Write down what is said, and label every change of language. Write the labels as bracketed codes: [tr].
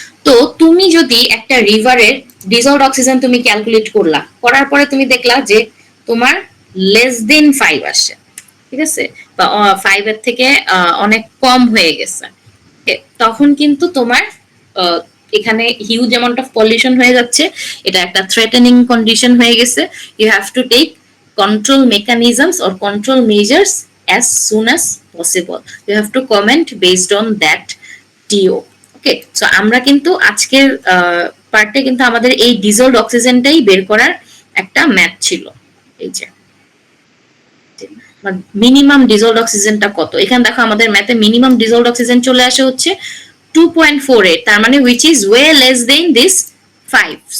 [bn] তো তুমি যদি একটা রিভারের ডিজলভড অক্সিজেন তুমি ক্যালকুলেট করলা, করার পরে তুমি দেখলা যে তোমার লেস দেন 5 আসে, ঠিক আছে, বা 5 এর থেকে অনেক কম হয়ে গেছে, তখন কিন্তু তোমার এখানে হিউজ অ্যামাউন্ট অফ পলিউশন হয়ে যাচ্ছে, এটা একটা থ্রেটেনিং কন্ডিশন হয়ে গেছে। [en] You have to take control mechanisms or control measures as soon as possible. You have to comment based on that DO. [bn] Okay, so আমরা কিন্তু আজকের পার্টে কিন্তু আমাদের এই ডিজলভড অক্সিজেনটাই বের করার একটা ম্যাথ ছিল। এই যে মিনিমাম ডিজলভড অক্সিজেনটা কত, এখানে দেখো আমাদের ম্যাথে মিনিমাম ডিজলভড অক্সিজেন চলে আসে হচ্ছে 2.48, তার মানে [en] which is way less than this 5.